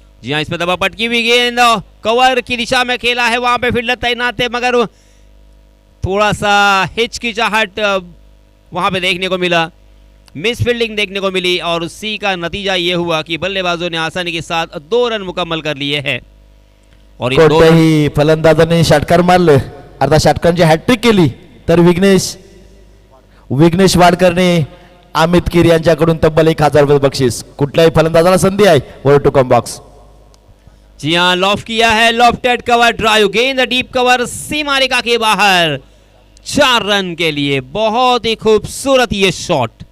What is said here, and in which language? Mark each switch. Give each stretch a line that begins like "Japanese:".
Hindi: जी हाँ, इसमें दबा पटकी हुई गेंद कवर की दिशा में खेला है, वहां पे फील्डर तैनात है, मगर थोड़ा सा हिचकिचाहट वहां पे देखने को मिला, मिस फील्डिंग देखने को मिली और उसी का नतीजा ये हुआ कि बल्लेबाजों ने आसानी के साथ 2 रन मुकम्मल कर लिए हैं। और इन 2
Marathi: कोणत्याही फलंदाजांनी षटकार मारले, अर्थात षटकांची हॅट्रिक केली, तर विघ्नेश वाडकरने अमित कीर यांच्याकडून तब्बल 1000 रुपये बक्षीस। कुठल्याही फलंदाजाला संधी आहे वर टू कम बॉक्स।
Hindi: जी हाँ, लॉफ्ट किया है, लॉफ्टेड कवर ड्राइव, गेंद डीप कवर सीमा रेखा के बाहर, 4 रन के लिए। बहुत ही खूबसूरत ये शॉट।